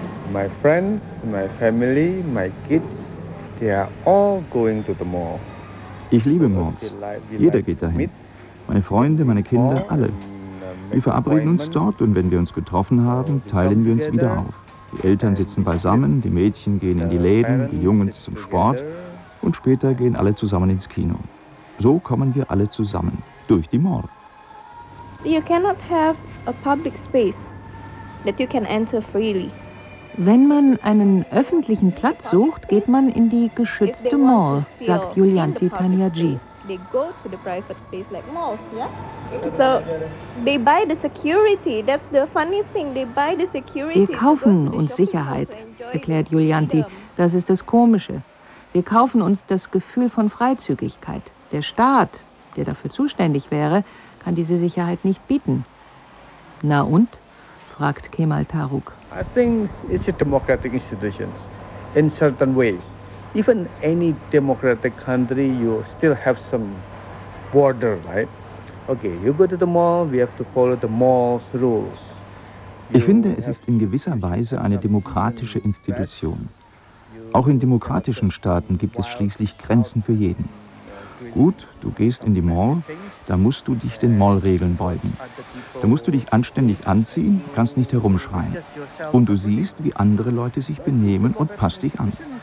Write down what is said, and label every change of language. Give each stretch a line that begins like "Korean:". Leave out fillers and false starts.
English: My friends, my family, my kids, they are all going to the mall.
German: Ich liebe Malls. Jeder geht dahin. Meine Freunde, meine Kinder, alle. Wir verabreden uns dort und wenn wir uns getroffen haben, teilen wir uns wieder auf. Die Eltern sitzen beisammen, die Mädchen gehen in die Läden, die Jungs zum Sport und später gehen alle zusammen ins Kino. So kommen wir alle zusammen durch die Mall.
English: You cannot have a public space that you can enter freely.
German: Wenn man einen öffentlichen Platz sucht, geht man in die geschützte Mall, sagt Julianti Taniaji.
English: They go to the private space like malls, yeah? So they buy the security. That's the funny thing. They buy the security.
German: Wir kaufen uns Sicherheit, erklärt Julianti. Das ist das Komische. Wir kaufen uns das Gefühl von Freizügigkeit. Der Staat, der dafür zuständig wäre, kann diese Sicherheit nicht bieten. Na und? Fragt Kemal Taruk.
English: I think it's a democratic institutions in certain ways. Even any democratic country, you still have some border, right? Okay, you go to the mall, we have to follow the mall's rules.
German: Ich finde, es ist in gewisser Weise eine demokratische Institution. Auch in demokratischen Staaten gibt es schließlich Grenzen für jeden. Gut, du gehst in die Mall, da musst du dich den Mall-Regeln beugen. Da musst du dich anständig anziehen, kannst nicht herumschreien. Und du siehst, wie andere Leute sich benehmen und passt dich an.